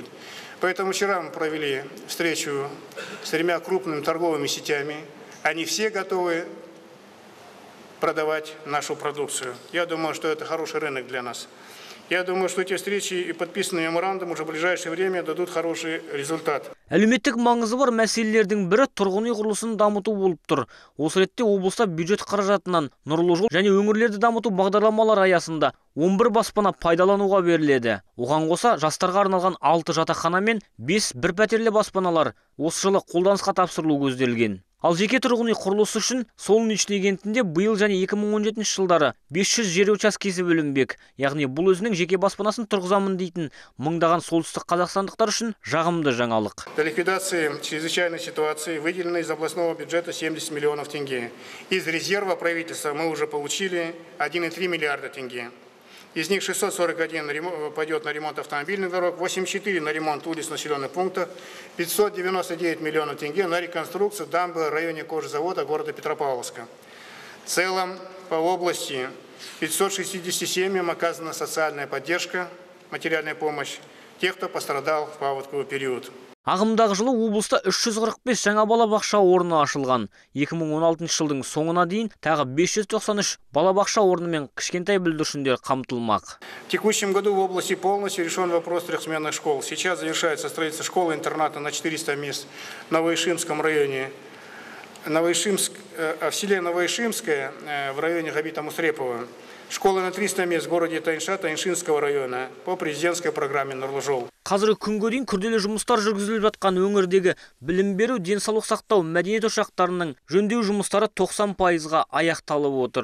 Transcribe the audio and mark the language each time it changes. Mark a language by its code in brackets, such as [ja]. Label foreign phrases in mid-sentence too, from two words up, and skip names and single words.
[ru] Поэтому вчера мы провели встречу с 3 крупными торговыми сетями. Они все готовы продавать нашу продукцию. Я думаю, что это хороший рынок для нас. Я думаю, что эти встречи и подписанный меморандум уже в ближайшее время дадут хороший результат. [kk] Әлеуметтік маңызы бар мәселелердің бірі тұрғын үй құрылысын дамыту болып тұр. Осы ретте облыста бюджет қаражатынан нұрлы жол және өңірлерді дамыту бағдарламалар аясында 11 баспана пайдалануға беріледі. Оған қоса жастарға арналған 6 жатақхана мен 5 бір пәтерлі баспаналар осы жылы қолданысқа тапсырылу көзделген. Ал жеке тұрғын үй құрылысы үшін Солнечный кентінде биыл және 2017 жылдары 500 жер учаскесі бөлінбек. Яғни бұл өзінің жеке баспанасын тұрғызамын дейтін мыңдаған солтүстік қазақстандықтар үшін жағымды жаңалық. [ru] Для ликвидации чрезвычайной ситуации выделено из областного бюджета 70 миллионов тенге. Из резерва правительства мы уже получили 1,3 миллиарда тенге. Из них 641 пойдет на ремонт автомобильных дорог, 84 на ремонт улиц населенных пунктов, 599 миллионов тенге на реконструкцию дамбы в районе кожзавода города Петропавловска. В целом по области 560 семьям оказана социальная поддержка, материальная помощь тех, кто пострадал в паводковый период. [kk] Ағымдағы жылы облыста 345 жаңа балабақша орны ашылған. 2016 жылдың соңына дейін тағы 593 балабақша орнымен кішкентай бүлдіршіндер қамтылмақ. [ru] В текущем году в области полностью решен вопрос трехсменных школ. Сейчас завершается строительство школы-интерната на 400 мест в Новоишимском районе. В селе Новоишимское в районе Габита Мусрепова. Школы на 300 мест в городе Тайынша Тайыншинского района по президентской программе «Нұрлы жол». [kk] Қазіргі күнге дейін күрделі жұмыстар жүргізіліп жатқан өңірдегі білім беру, денсаулық сақтау, мәдениет ошақтарының жөндеу жұмыстары 90%-ға аяқталып отыр.